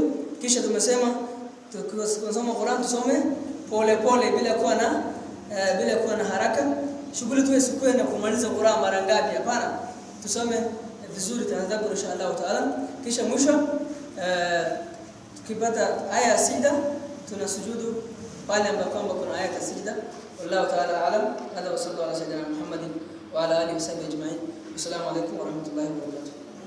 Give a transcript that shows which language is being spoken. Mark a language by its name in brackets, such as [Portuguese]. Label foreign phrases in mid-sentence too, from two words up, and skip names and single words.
[Swahili] Kisha tumesema tukisoma Qur'an tusome pole pole bila kuwa na haraka. Shughuli tu isikuwe na kumaliza Qur'an mara ngapi, hapana. Tusome vizuri tunadhabu [Arabic] إن شاء الله تعالى. [Swahili] Kisha mwisho tukipata aya ya sijda tunasujudu pale ambapo kuna aya ya sijda. [Arabic] والله تعالى أعلم. هذا وصلى الله على سيدنا محمد وعلى آله وصحبه أجمعين. السلام عليكم ورحمة الله وبركاته.